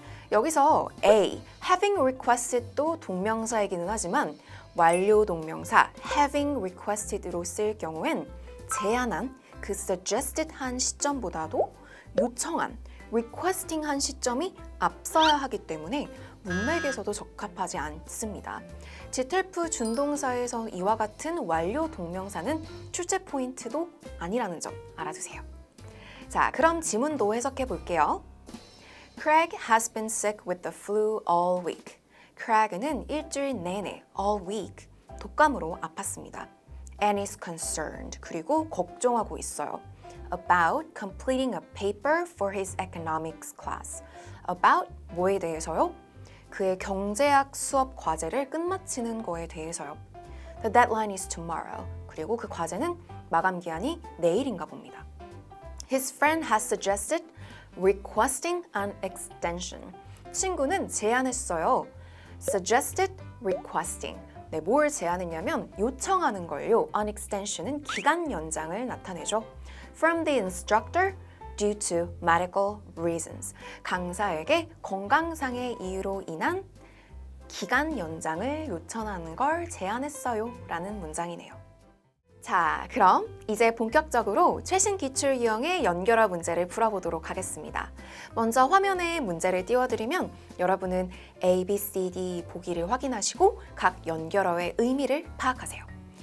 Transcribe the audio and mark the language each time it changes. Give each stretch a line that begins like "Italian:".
Korean: 여기서 A,
English: having requested
Korean: 도 동명사이기는 하지만 완료 동명사 having requested로 쓸 경우엔 제안한 그 suggested 한 시점보다도 요청한 requesting 한 시점이 앞서야 하기 때문에 문맥에서도 적합하지 않습니다. 지텔프 준동사에서 이와 같은 완료 동명사는 출제 포인트도 아니라는 점 알아두세요. 자, 그럼 지문도 해석해 볼게요.
English: Craig has been sick with the flu all week.
Korean: Craig는 일주일 내내 all week 독감으로 아팠습니다.
English: And is concerned.
Korean: 그리고 걱정하고 있어요.
English: About completing a paper for his economics class. About
Korean: 뭐에 대해서요? 그의 경제학 수업 과제를 끝마치는 거에 대해서요.
English: The deadline is tomorrow.
Korean: 그리고 그 과제는 마감 기한이 내일인가 봅니다.
English: His friend has suggested requesting an extension.
Korean: 친구는 제안했어요.
English: Suggested requesting.
Korean: 네, 뭘 제안했냐면 요청하는 걸요. An extension은 기간 연장을 나타내죠.
English: From the instructor due to medical reasons.
Korean: 강사에게 건강상의 이유로 인한 기간 연장을 요청하는 걸 제안했어요. 라는 문장이네요. 자, 그럼 이제 본격적으로 최신 기출 유형의 연결어 문제를 풀어보도록 하겠습니다. 먼저 화면에 문제를 띄워드리면 여러분은 A, B, C, D 보기를 확인하시고 각 연결어의 의미를 파악하세요.